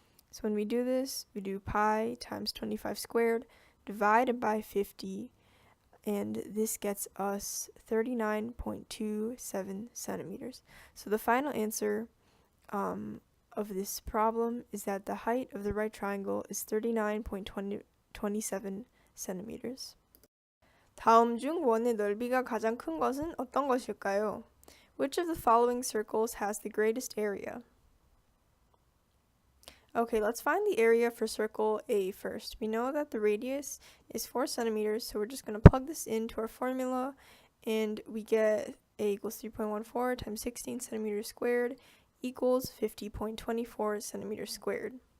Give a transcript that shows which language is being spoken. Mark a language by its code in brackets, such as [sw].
[en] So when we do this, we do pi times 25 squared divided by 50, and this gets us 39.27 centimeters. So the final answer of this problem is that the height of the right triangle is 39.27 centimeters. [ko] 다음 중 원의 넓이가 가장 큰 것은 어떤 것일까요? [en] Which of the following circles has the greatest area? Okay, let's find the area for circle A first. We know that the radius is 4 centimeters, so we're just going to plug this into our formula, and we get A equals 3.14 times 16 centimeters squared equals 50.24 centimeters squared.